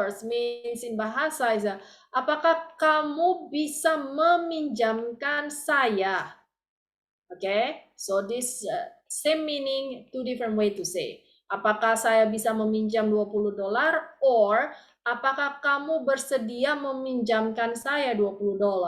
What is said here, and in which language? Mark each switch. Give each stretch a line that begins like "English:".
English: Means in bahasa is,
Indonesian: apakah kamu bisa meminjamkan saya?
English: Okay, so this same meaning, two different way to say.
Indonesian: Apakah saya bisa meminjam $20? Or apakah kamu bersedia meminjamkan saya $20?